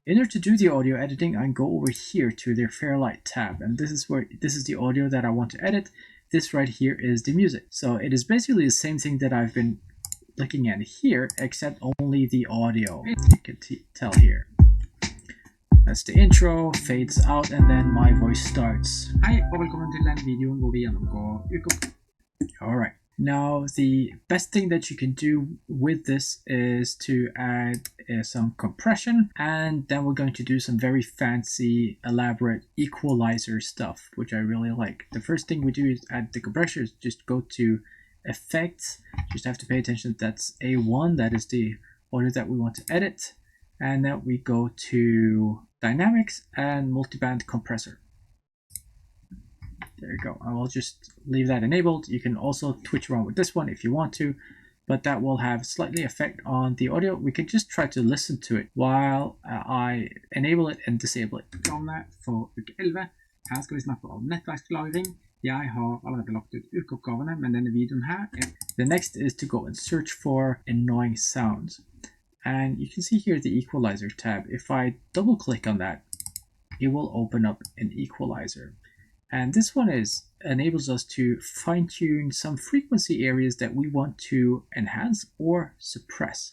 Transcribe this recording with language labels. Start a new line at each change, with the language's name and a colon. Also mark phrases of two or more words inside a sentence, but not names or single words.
English: In order to do the audio editing, I go over here to their Fairlight tab, and this is the audio that I want to edit. This right here is the music. So it is basically the same thing that I've been looking at here, except only the audio. You can tell here. That's the intro, fades out, and then my voice starts.
Norwegian: Hei, og velkommen til den videoen hvor vi gjennomgår uka.
English: Alright, now the best thing that you can do with this is to add some compression, and then we're going to do some very fancy, elaborate equalizer stuff, which I really like. The first thing we do is add the compressor, is just go to Effects, just have to pay attention that's A1, that is the audio that we want to edit, and then we go to Dynamics and Multiband Compressor. There you go. I will just leave that enabled. You can also twitch around with this one if you want to, but that will have slightly effect on the audio. We can just try to listen to it while I enable it and disable it.
Norwegian: For uke 11. Her skal vi snakke om nettverkslagring. Jeg har allerede lagt ut ukeoppgavene, men denne videoen her
English: The next is to go and search for annoying sounds. And you can see here the equalizer tab. If I double click on that, it will open up an equalizer. And this one enables us to fine-tune some frequency areas that we want to enhance or suppress.